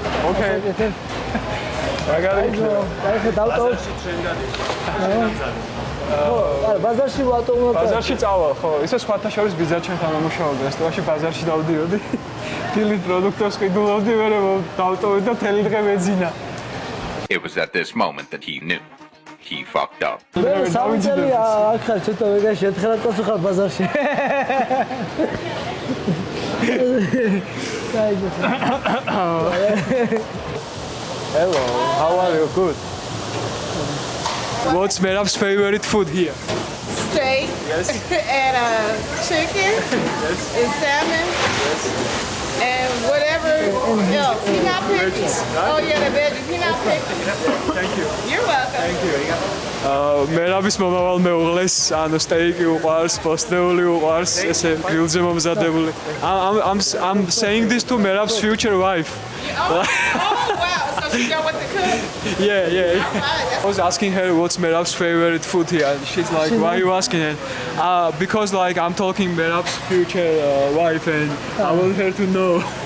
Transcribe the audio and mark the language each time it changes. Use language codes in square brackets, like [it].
[ka] ოკეი. მაგალითად. აი ხო დავტოვებ. არა, ბაზარში ვატოვებ. ბაზარში წავალ, ხო, ისე სხვათა შორის ბიზნესთან ამუშავებდი, რესტორანში ბაზარში დავდიოდი. დილით პროდუქტებს ყიდულობდი, მერე დავტოვე და მთელი დღე მეძინა. [en] It was at this moment that he knew he fucked up. [ka] მე სამწელი აქ ხარ ცოტა ვეგაში ერთხელაც წასუხარ ბაზარში. [en] Hello, how are you? Good. What's Merab's favorite food here? Steak. Yes. And chicken. Yes. And salmon. Yes. And whatever else. He not picky. Veggies, right? Oh yeah, the veggies. He not picky. Thank you. You're welcome. Thank you. [ka] Merabis მომავალ მეუღლეს, ანუ სტეიკი უყვარს, პოსტნეული უყვარს, ესე გრილზე მომზადებული. [en] I'm saying this to Merab's future wife. Oh wow. So she know what to cook? Yeah. Right, I was asking her what's Merab's favorite food here. And she's like, why are you asking her? Because like I'm talking Merab's future wife and I want her to know.